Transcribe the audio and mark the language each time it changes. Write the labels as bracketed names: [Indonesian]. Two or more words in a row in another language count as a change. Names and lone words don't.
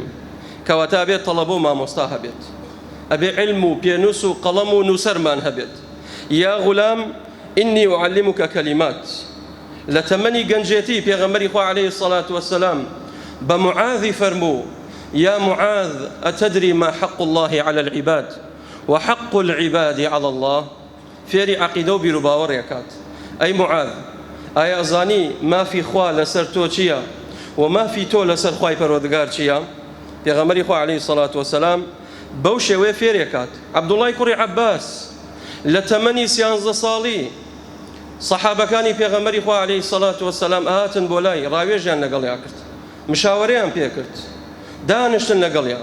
[Central Kurdish] کەواتە بێت تەڵەبە و مامۆستا هەبێت، ئەبێ علم و پێنووس و قەڵەم و نووسەرمان هەبێت. [Arabic] یا غولام ئینی ئوعەللیموکە کەلیمات. [Central Kurdish] لە تەمەنی گەنجێتی پێغەمبەری خوا [Arabic] عەلەیهی الصەلاة وەسەلام [Central Kurdish] بە معاذی فەرموو [Arabic] یا معاذ ئەتەدری ما حق الله على العباد وحق العباد على الله. [Central Kurdish] فێری عەقیدە و بیر و باوەڕێکات. ئەی معاذ، ئایا ئەزانی مافی خوا لەسەر تۆ چییە و مافی تۆ لەسەر خوای پەروەردگار چییە؟ پێغەمبەری خوا [Arabic] عەلەیهی الصەلاة وەسەلام [Central Kurdish] بەو شێوەیە فێرێکات. عەبدوڵای کوڕی عەباس لە تەمەنی 13 ساڵی سەحابەکانی پێغەمبەری خوا [Arabic] عەلەیهی الصەلاة وەسەلام [Central Kurdish] ئاهاتن بۆ لای، ڕاوێژیان لەگەڵیا کرد، مشاوەرەیان پێ کرد، دانیشتن لەگەڵیا.